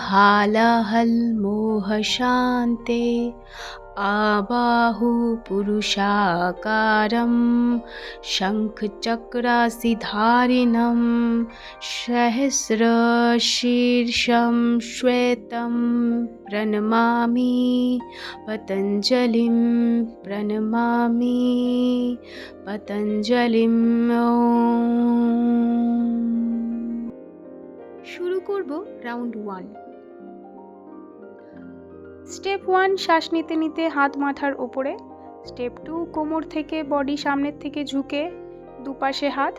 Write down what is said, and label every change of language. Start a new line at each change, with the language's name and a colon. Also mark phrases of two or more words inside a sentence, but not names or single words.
Sanskrit: हालाहलमोहशान्ते आबाहु पुरुषाकारं शङ्खचक्रासिधारिणं सहस्रशीर्षं श्वेतं प्रणमामि पतञ्जलिं प्रणमामि पतञ्जलिं।
Bangla: শুরু করব রাউন্ড 1। স্টেপ 1 শ্বাস নিতে নিতে হাত মাথার ওপরে। স্টেপ 2 কোমর থেকে বডি সামনের থেকে ঝুঁকে দুপাশে হাত।